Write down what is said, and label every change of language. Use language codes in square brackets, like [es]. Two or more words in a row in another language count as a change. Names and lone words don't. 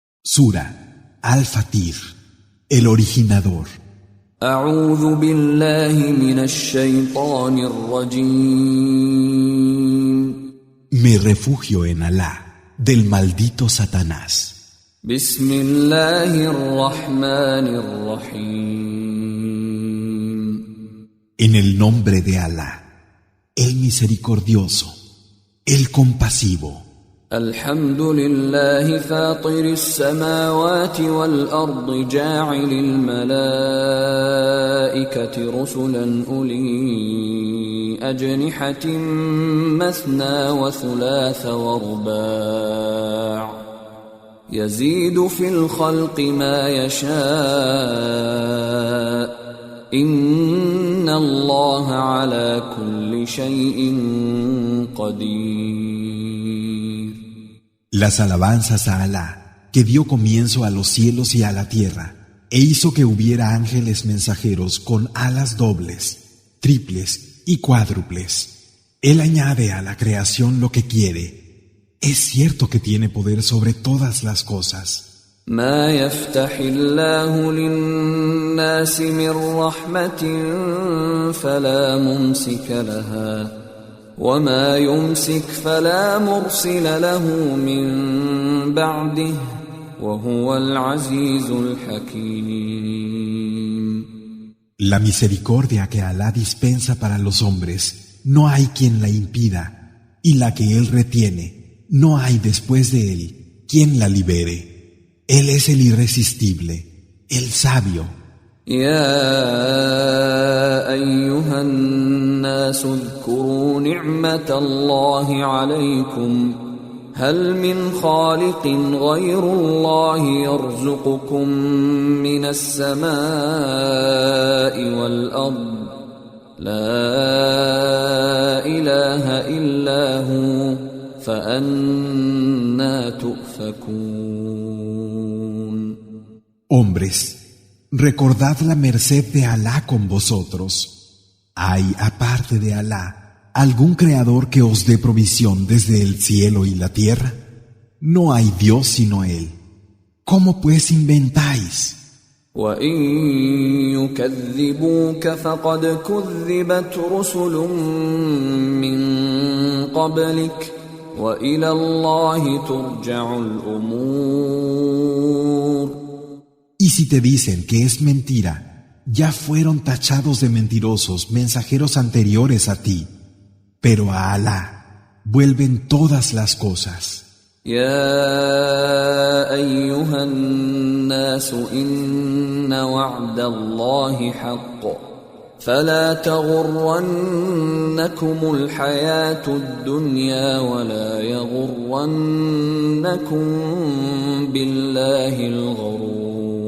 [es] Sura Al-Fatir, el originador. [ar] أعوذ بالله من الشيطان الرجيم. [es] Me refugio en Alá, del maldito Satanás. [ar] بسم الله الرحمن الرحيم. [es] En el nombre de Alá, el misericordioso, el compasivo. [ar] الحمد لله فاطر السماوات والأرض جاعل الملائكة رسلا أولي أجنحة مثنى وثلاث ورباع يزيد في الخلق ما يشاء إن الله على كل شيء قدير. [es] Las alabanzas a Alá, que dio comienzo a los cielos y a la tierra, e hizo que hubiera ángeles mensajeros con alas dobles, triples y cuádruples. Él añade a la creación lo que quiere. Es cierto que tiene poder sobre todas las cosas. [ar] ما يفتح الله للناس من رحمة فلا ممسك لها وما يمسك فلا مرسل له من بعده وهو العزيز الحكيم. [es] La misericordia que Alá dispensa para los hombres, no hay quien la impida, y la que Él retiene, no hay después de Él quien la libere. Él es el irresistible, el sabio. [ar] يا أيها الناس اذكروا نعمة الله عليكم هل من خالق غير الله يرزقكم من السماء والأرض لا إله إلا هو فأنى تؤفكون. [es] Hombres, recordad la merced de Alá con vosotros. ¿Hay, aparte de Alá, algún creador que os dé provisión desde el cielo y la tierra? No hay Dios sino Él. ¿Cómo pues inventáis? [ar] وَإِن يُكَذِّبُوكَ فَقَدْ كُذِّبَتْ رُسُلٌ مِّن قَبْلِكَ وَإِلَى اللَّهِ تُرْجَعُ الْأُمُورُ. [es] Y si te dicen que es mentira, ya fueron tachados de mentirosos mensajeros anteriores a ti, pero a Alá vuelven todas las cosas. [ar] يا أيها الناس إن وعد الله حق فلا تغرنكم الحياة الدنيا ولا يغرنكم بالله الغرور.